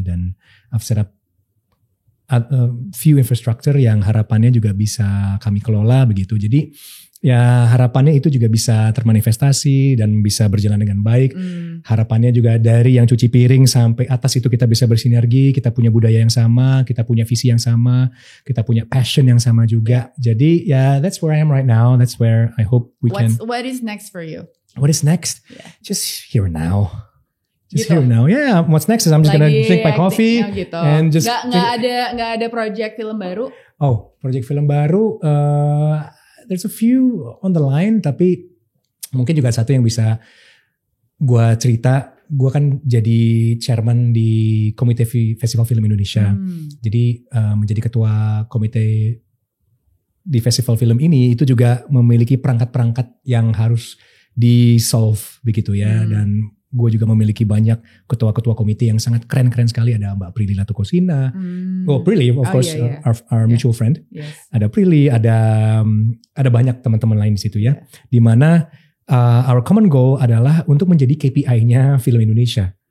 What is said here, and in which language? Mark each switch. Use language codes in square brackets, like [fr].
[id] Dan [en] I've set up a few infrastructure [id] yang harapannya juga bisa kami kelola begitu. Jadi ya harapannya itu juga bisa termanifestasi dan bisa berjalan dengan baik. Harapannya juga dari yang cuci piring sampai atas itu kita bisa bersinergi, kita punya budaya yang sama, kita punya visi yang sama, kita punya passion yang sama juga. Jadi ya [en] that's where I am right now. That's where I hope can. What is next for you? What is next? Yeah. Just here now. Just [id] Gitu. [en] here now. Yeah, what's next is I'm just gonna drink my coffee [id] gitu. [en] and just [id] nggak ada project film baru. Oh, project film baru. [en] There's a few on the line, [id] tapi mungkin juga satu yang bisa gue cerita. Gue kan jadi chairman di Komite Festival Film Indonesia. Jadi menjadi ketua komite di festival film ini itu juga memiliki perangkat-perangkat yang harus di-solve begitu ya. Dan gue juga memiliki banyak ketua-ketua komite yang sangat keren-keren sekali. Ada Mbak Prilly Latukosina. [en] Prilly of course, our mutual friend. Yes. [id] Ada Prilly, ada banyak teman-teman lain di situ ya. Di mana [en] our common goal [id] adalah untuk menjadi KPI-nya film Indonesia.